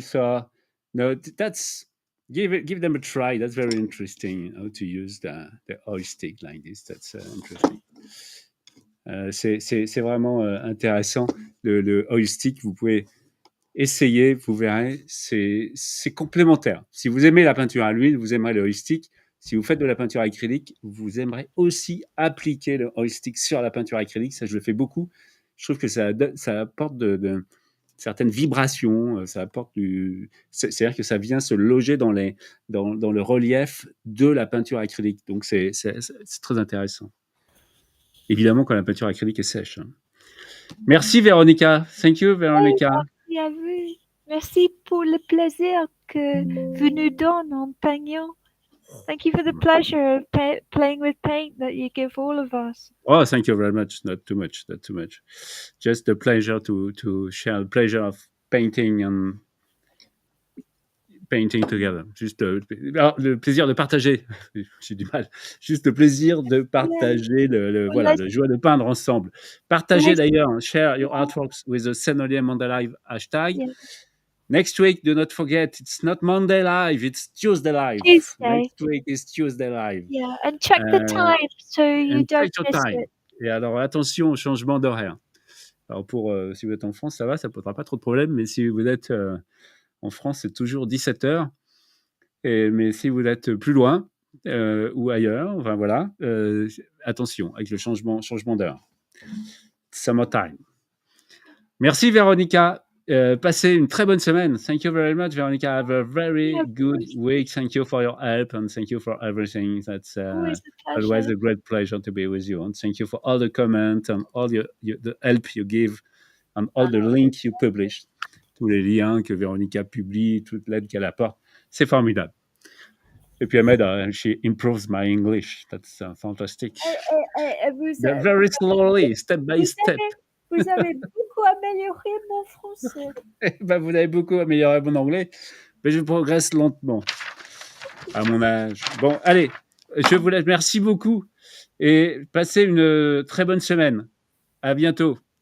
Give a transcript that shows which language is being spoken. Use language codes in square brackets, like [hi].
[en] So, no, that's give them a try. That's very interesting how to use the oil stick like this. That's interesting. [fr] C'est vraiment intéressant. Le oil stick, vous pouvez essayer, vous verrez, c'est complémentaire. Si vous aimez la peinture à l'huile, vous aimerez le oil stick. Si vous faites de la peinture acrylique, vous aimerez aussi appliquer le oil stick sur la peinture acrylique. Ça, je le fais beaucoup. Je trouve que ça apporte de certaines vibrations, ça apporte c'est-à-dire que ça vient se loger dans le relief de la peinture acrylique. Donc, c'est très intéressant. Évidemment, quand la peinture acrylique est sèche. Hein. Merci, Véronica. [en] Thank you, Véronica. [fr] Merci à vous. Merci pour le plaisir que vous nous donnez en peignant. [en] Thank you for the pleasure of playing with paint that you give all of us. Oh, thank you very much. Not too much. Just the pleasure to share the pleasure of painting and painting together. [fr] Juste le plaisir de partager. J'ai du mal. Juste le plaisir de partager le joie de peindre ensemble. Partagez d'ailleurs. [en] Share your artworks with the Senolier Monday Live hashtag. Yeah. Next week, do not forget, it's not Monday Live, it's Tuesday Live. Tuesday. Next week is Tuesday Live. Yeah, and check the time so you don't miss it. [fr] Et alors, attention au changement d'horaire. Alors, si vous êtes en France, ça va, ça ne posera pas trop de problèmes, mais si vous êtes en France, c'est toujours 17h. Mais si vous êtes plus loin ou ailleurs, enfin voilà, attention avec le changement d'heure. Summertime. Merci, Véronica. Passez une très bonne semaine. [en] Thank you very much, Veronica. Have a very good week. Thank you for your help and thank you for everything. That's always a great pleasure to be with you. And thank you for all the comments and all the help you give and all the links you publish. [fr] Tous les liens que Veronica publie, toute l'aide qu'elle apporte. C'est formidable. Et puis, Ahmed, [en] she improves my English. That's fantastic. Very slowly, step by step. [fr] Vous avez beaucoup amélioré mon français. Vous avez beaucoup amélioré mon anglais, mais je progresse lentement à mon âge. Bon, allez, je vous laisse. Merci beaucoup et passez une très bonne semaine. À bientôt.